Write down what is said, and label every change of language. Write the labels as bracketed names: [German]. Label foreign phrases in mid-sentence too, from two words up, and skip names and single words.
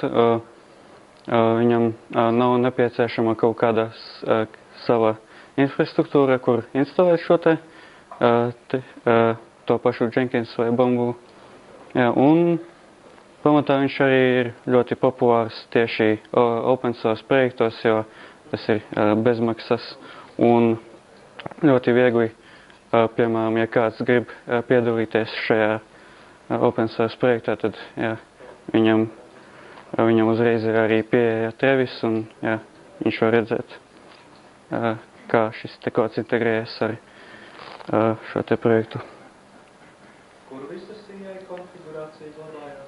[Latvian] Viņam nav nepieciešama kaut kāda sava infrastruktūra, kur instalēt šo to pašu Jenkins vai Bamboo. Un pamatā viņš arī ir ļoti populārs tieši [English] open source [Latvian] projektos, jo tas ir bezmaksas un ļoti viegli, piemēram, ja kāds grib piedalīties šajā [English] open source [Latvian] projektā, tad viņam uzreiz ir arī pieeja Travis un viņš var redzēt, kā šis te kods integrējas ar šo te projektu. Kur visas CI konfigurācija glabājās?